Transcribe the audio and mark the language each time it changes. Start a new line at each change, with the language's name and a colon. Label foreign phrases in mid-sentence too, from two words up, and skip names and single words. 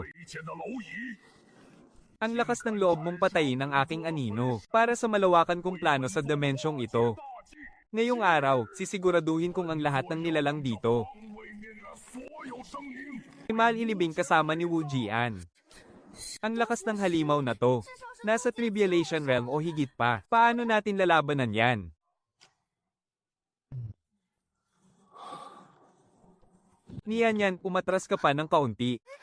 Chinese: 危险的蝼蚁，
Filipino: Ang lakas ng loob mong patayin ang aking anino para sa malawakan kong plano sa dimensyong ito. Ngayong araw, sisiguraduhin kong ang lahat ng nilalang dito
Chinese: 毁灭了所有生灵。
Filipino: ay malilibing kasama ni Wu Jian. Ang lakas ng halimaw na to. Nasa Tribulation Realm o higit pa. Paano natin lalabanan yan? Niyan, umatras ka pa ng kaunti.